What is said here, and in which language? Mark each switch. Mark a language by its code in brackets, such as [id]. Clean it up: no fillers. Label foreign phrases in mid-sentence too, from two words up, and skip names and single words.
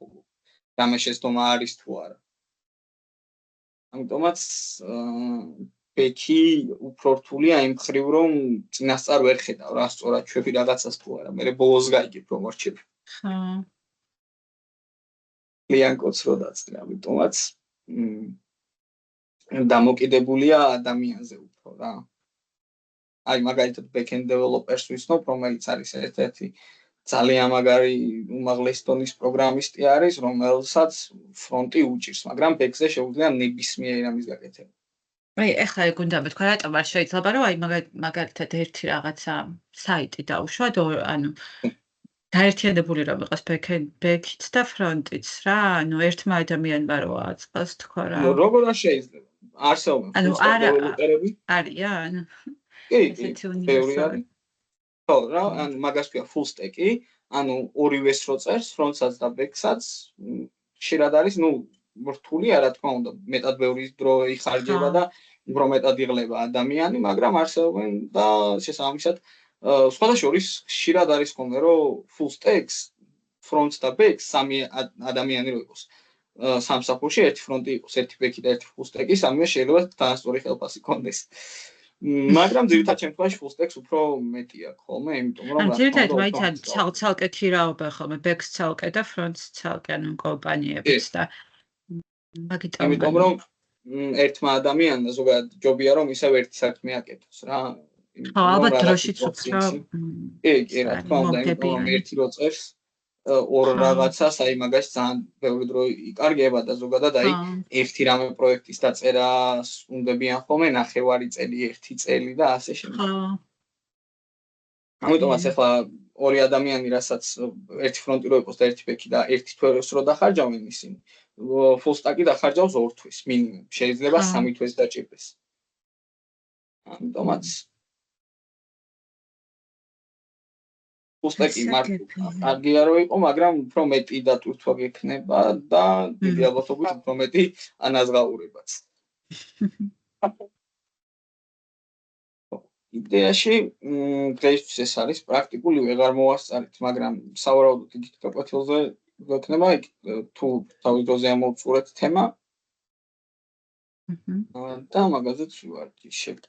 [ka] რამე შეცდომა არის თუ არა. ამიტომაც back-ი უფრო რთულია იმ მხრივ რომ წინასწარ ვერ ხედავ რა სწორად ჩვევი რაღაცას თუ არა. მე ბოლოს გაიგებ რომ მორჩები. ხო. ლიან კოდს რო დაწერე, ამიტომაც დამოკიდებულია ადამიანზე უფრო რა. აი მაგალითად [en] backend developers [ka] ვისნობ, რომელიც არის ერთ-ერთი ძალიან მაგარი უმაღლესი დონის პროგრამისტი არის, რომელსაც ფრონტი უჭირს, მაგრამ back-ზე შეუძლია ნებისმიერი ამის გაკეთება. აი, ეხლა ეგ უნდა მეთქვა, რატომ არ შეიძლება რომ აი მაგალითად ერთი რაღაცა საიტი დავუშვათ, ანუ დაერთიანებული რომ იყოს back-ით და front-ით რა, ანუ ერთმა ადამიანმა რო აწყოს თქვა რა. როგორ არ შეიძლება? არსებობენ developer-ები? არიან? კი, ბევრი არის. ხო, რა, ანუ მაგას ქვია [en] full stack- [ka] ი, ანუ ორივეს რო წერს, front-საც და back-საც, ხშირად არის, ნუ რთულია, რა თქმა უნდა, მეტად ბევრი დრო იხარჯება და უფრო მეტად იღლება ადამიანი, მაგრამ არსებობენ და შესაბამისად სხვადასხვა ხშირად არის ხოლმე, რომ [en] full stacks, [ka] front და back სამი ადამიანი რო იყოს. სამსახურში ერთი ფრონტი იყოს, ერთი back-ი და ერთი [en] full stack- [ka] ი, სამივე შეიძლება თანასწორი ხელფასი კონდეს. მაგრამ ძირითადად შემთხვევაში [en] full stacks [ka] უფრო მეტი აქვს ხოლმე, იმიტომ რომ ძირითადად მაინც ცალკე თირავება ხოლმე back-ს ცალკე და front-ს ცალკე, ანუ კომპანიებიც და მაგიტომ იმიტომ რომ ერთმა ადამიანმა ზოგადად ჯობია რომ ისევ ერთი საქმე აკეთოს რა. ხო, ალბათ დროშიც უფრო კი, რა თქმა უნდა, იმიტომ რომ ერთი რო წერს ორ რაღაცას, აი მაგას ძალიან ბევრი დრო იკარგება და ზოგადად აი ერთი რამე პროექტის დაწერას უნდებიან ხოლმე ნახევარი წელი, ერთი წელი და ასე შემდეგ. ამიტომაც ახლა ორი ადამიანი, რასაც ერთი ფრონტი რო იყოს და ერთი back-ი და ერთი თვეს რო დახარჯავენ ისინი, [en] full stack- [ka] ი დახარჯავს 2 თვის მინიმუმ, შეიძლება 3 თვეს დაჭირდეს. ამიტომაც [en] full stack- [ka] ი კარგია რო იყო, მაგრამ უფრო მეტი დატვირთვა გექნება და დიდი ალბათობით უფრო მეტი ანაზღაურებაც. იდეაში დღეისთვის ეს არის პრაქტიკული ვეღარ მოვასწარით, მაგრამ სავარაუდოდ იქით გაკვეთილზე გვექნება თუ თავის დროზე ამოვწურეთ თემა და მაგაზეც ვივარჯიშებთ.